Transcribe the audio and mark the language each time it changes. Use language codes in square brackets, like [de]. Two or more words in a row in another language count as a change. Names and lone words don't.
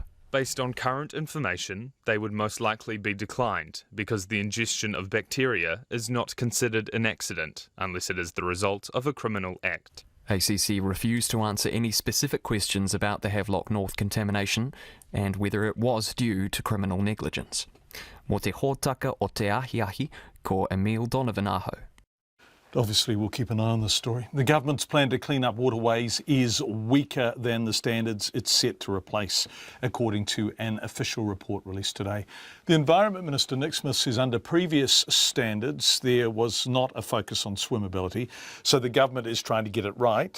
[en] Based on current information, they would most likely be declined because the ingestion of bacteria is not considered an accident unless it is the result of a criminal act. ACC refused to answer any specific questions about the Havelock North contamination and whether it was due to criminal negligence. [mi] Mo te hōtaka o te ahiahi, ko Emile Donovan aho. [en] Obviously, we'll keep an eye on this story. The government's plan to clean up waterways is weaker than the standards it's set to replace, according to an official report released today. The Environment Minister, Nick Smith, says under previous standards there was not a focus on swimmability, so the government is trying to get it right.